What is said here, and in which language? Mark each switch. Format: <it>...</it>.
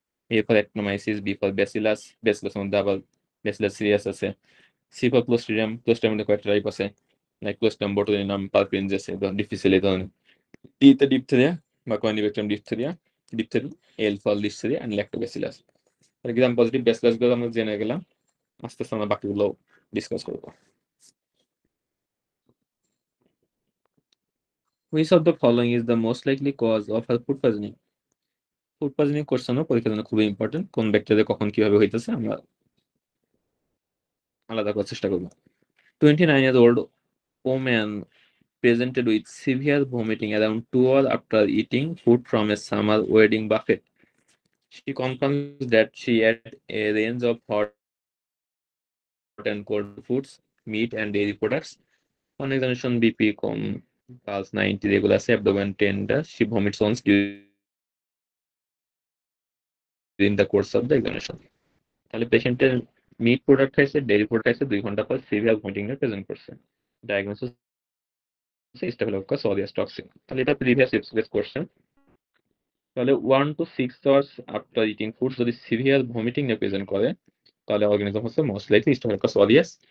<bn>A for অ্যাক্টিনোমাইসিস, B for bacillus, bacillus মধ্যে আবার bacillus serious আছে, সি ফর ক্লোস্ট্রিডিয়াম, ক্লোস্ট্রিডিয়াম মধ্যে কয়েকটা টাইপ আছে, লাইক ক্লোস্ট্রিডিয়াম বোটুলিনাম, পারফিনজেস, ডিফিসিল এই ধরনের। টি তে ডিপথেরিয়া বা কর্নিব্যাকটেরিয়াম diphtheria, diphtheriae, L for Listeria and Lactobacillus. Gram positive bacillus গুলো আমরা জেনে গেলাম, আস্তে আস্তে আমরা বাকিগুলো ডিসকাস করবো।</bn> <en>Which of the following is the most likely cause of a food poisoning?</en> <bn>Food poisoning কোশ্চেনও পরীক্ষার জন্য খুবই ইম্পর্টেন্ট। কোন ব্যাকটেরিয়া কখন কিভাবে হইতেছে আমরা আলাদা করার চেষ্টা করবো।</bn> <en>29-year-old woman presented with severe vomiting around 2 hours after eating food from a summer wedding buffet. She confirms that she ate a range of hot and cold foods, meat and dairy products. On examination, BP</en> <bn>com,</bn> <en>pulse 90, regular</en> <bn>আছে,</bn> <en>abdomen tender. She vomits once during the course of the examination.</en> <bn>তাহলে পেশেন্টের meet product খাইছে, dairy product খাইছে, 2 ঘন্টা পর severe vomiting এর present করছে। Diagnosis স্টাফিলোকোকাস aureus toxin. তাহলে এটা প্রিভিয়াস এক্সপ্রেস কোশ্চেন। তাহলে</bn> <en>1 to 6 hours after eating food</en> <bn>যদি সিভিয়ার ভমিটিং এ প্রেজেন্ট করে তাহলে অর্গানিজম হচ্ছে মোস্ট লাইকলি স্টাফিলোকোকাস অরিয়াস।</bn>